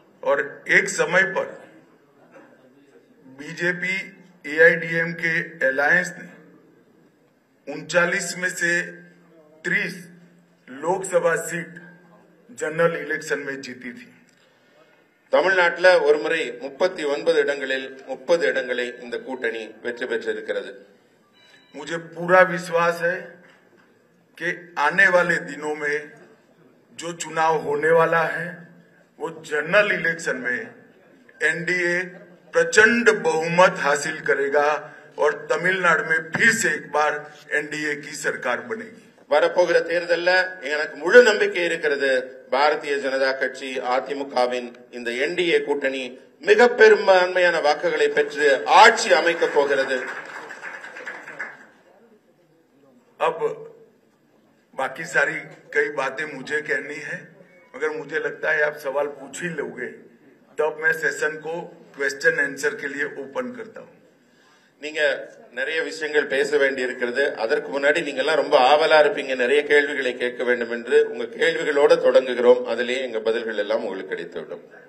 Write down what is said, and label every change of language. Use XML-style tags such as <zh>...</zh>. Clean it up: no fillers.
<hi>और एक समय पर बीजेपी एआईडीएमके अलायंस ने 39 में से 30 लोकसभा सीट जनरल इलेक्शन में जीती थी.</hi> <ta>தமிழ்நாட்டில் ஒருமுறை 39 இடங்களில் 30 இடங்களை இந்த கூட்டணி வெற்றி பெற்றிருக்கிறது.</ta> <hi>मुझे पूरा विश्वास है कि आने वाले दिनों में जो चुनाव होने वाला है वो जनरल इलेक्शन में एनडीए प्रचंड बहुमत हासिल करेगा और तमिलनाडु में फिर से एक बार एनडीए की सरकार बनेगी.</hi> <ta>வரப்போகிற தேர்தல்ல எனக்கு முழு நம்பிக்கை இருக்கிறது. பாரதிய ஜனதா கட்சி அதிமுகவின் இந்த என்டிஏ கூட்டணி மிக பெரும்பான்மையான வாக்குகளை பெற்று ஆட்சி அமைக்க போகிறது.</ta> <hi>अब बाकी सारी कई बातें मुझे कहनी है, मगर मुझे लगता है आप सवाल पूछ ही लोगे, तब मैं सेशन को क्वेश्चन आंसर के लिए ओपन करता हूं.</hi> <ta>நீங்க நிறைய விஷயங்கள் பேச வேண்டி இருக்கிறது. அதற்கு முன்னாடி நீங்க எல்லாம் ரொம்ப ஆவலா இருப்பீங்க, நிறைய கேள்விகளை கேட்க வேண்டும் என்று. உங்க கேள்விகளோட தொடங்குகிறோம். அதிலேயே எங்க பதில்கள் எல்லாம் உங்களுக்கு கிடைத்துவிடும்.</ta>